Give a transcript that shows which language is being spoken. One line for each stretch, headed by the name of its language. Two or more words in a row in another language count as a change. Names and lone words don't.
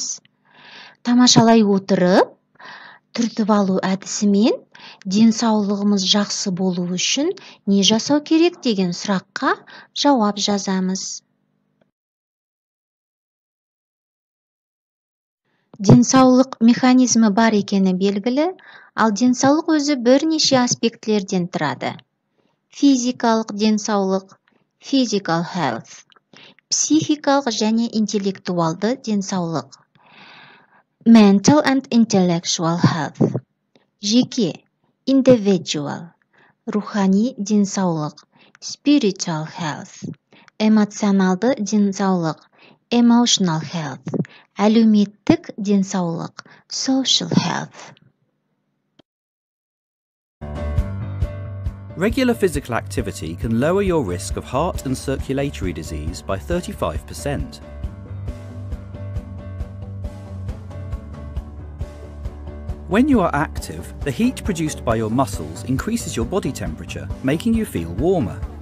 Kazakh: Тамашалай отырып, түртіп алу әдісімен денсаулығымыз жақсы болу үшін не жасау керек деген сұраққа жауап жазамыз. Денсаулық механизмі бар екені белгілі, ал денсаулық өзі бірнеше аспектілерден тұрады. Физикалық денсаулық,
English: physical health,
Kazakh: психикалық және интеллектуалды денсаулық,
English: mental and intellectual health, жеке, individual,
Kazakh: рухани денсаулық,
English: spiritual health,
Kazakh: эмоционалды денсаулық,
English: emotional health,
Kazakh: әлеуметтік денсаулық,
English: social health. Regular physical activity can lower your risk of heart and circulatory disease by 35%. When you are active, the heat produced by your muscles increases your body temperature, making you feel warmer.